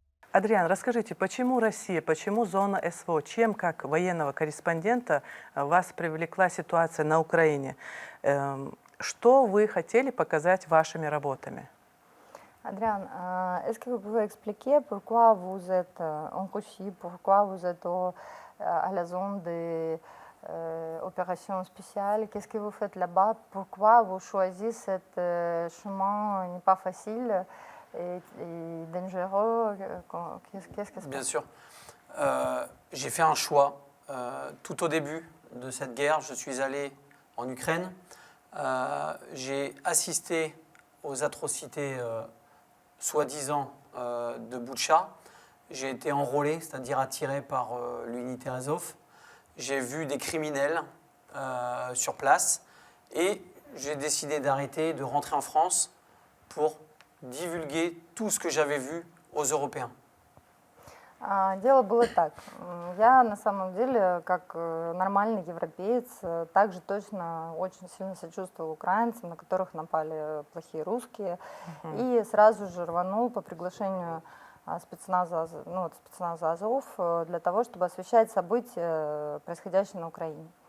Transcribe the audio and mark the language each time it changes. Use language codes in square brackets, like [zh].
[ru] Адриан, расскажите, почему Россия, почему зона СВО? Чем, как военного корреспондента, вас привлекла ситуация на Украине? Что вы хотели показать вашими работами? [fr] Adrien, est-ce que vous pouvez expliquer pourquoi vous êtes en Russie, pourquoi vous êtes à la zone des opérations spéciales, qu'est-ce que vous faites là-bas, pourquoi vous choisissez ce chemin n'est pas facile et dangereux, qu'est-ce que c'est? Bien sûr. J'ai fait un choix. Tout au début de cette guerre, je suis allé en Ukraine. J'ai assisté aux atrocités soi-disant de Boutcha. J'ai été enrôlé, c'est-à-dire attiré par l'unité Azov. J'ai vu des criminels sur place et j'ai décidé d'arrêter, de rentrer en France pour divulguer tout ce que j'avais vu aux Européens. [ru] Дело было так. Я на самом деле, как нормальный европеец, также точно очень сильно сочувствовал украинцам, на которых напали плохие русские, и сразу же рванул по приглашению спецназа Азов для того, чтобы освещать события, происходящие на Украине.